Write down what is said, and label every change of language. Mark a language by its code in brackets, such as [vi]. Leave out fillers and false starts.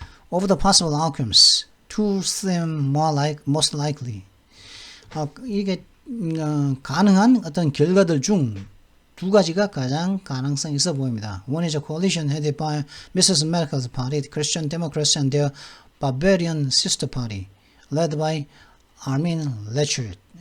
[en] Of the possible outcomes, two seem most likely. [ko] 이게 가능한 어떤 결과들 중 두 가지가 가장 가능성이 있어 보입니다. [en] One is a coalition headed by Mrs. Merkel's party, the Christian Democrats and their Bavarian sister party, led by Armin Laschet.